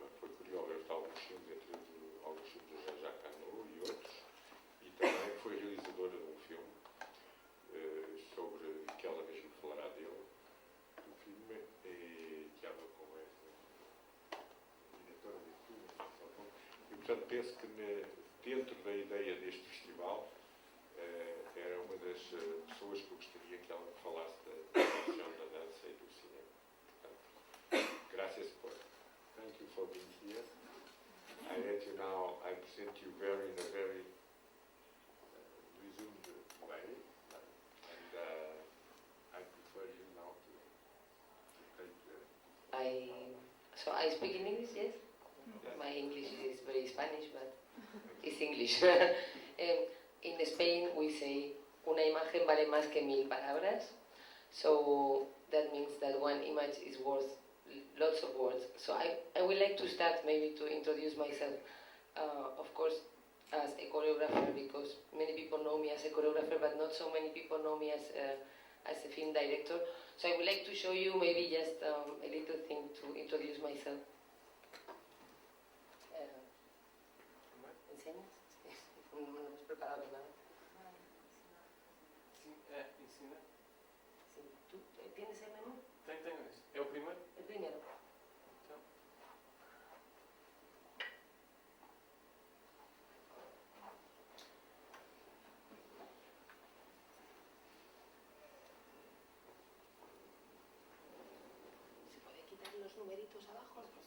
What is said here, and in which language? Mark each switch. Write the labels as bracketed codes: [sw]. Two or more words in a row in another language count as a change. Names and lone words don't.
[pt] Foi coreógrafo de alguns filmes, entre alguns filmes de Jean-Jacques Hano e outros, e também foi realizadora de um filme sobre que ela mesmo falará dele, do filme, que ela com a diretora de filme. E, portanto, penso que dentro da ideia deste festival era uma das pessoas que eu gostaria que ela me falasse da questão da dança e do cinema. Portanto, graças por. [en] Thank you for being here. I let you now, I present you in a very resumed way, and I prefer you now to take So I speak in English, yes? My English is very Spanish, but it's English. In Spain we say, [es] una imagen vale más que 1000 palabras. [en] So that means that one image is worth lots of words. So I would like to start maybe to introduce myself, of course, as a choreographer, because many people know me as a choreographer, but not so many people know me as a film director. So I would like to show you maybe just a little thing to introduce myself. [es] ¿Enseñas? No hemos preparado nada. [pt] Sim, ensina. [es] Sí. ¿Tú tienes el menú? [pt] Tenho esse. É o primeiro? [es] El primero. [pt] Então. [es] ¿Se puede quitar los numeritos abajo?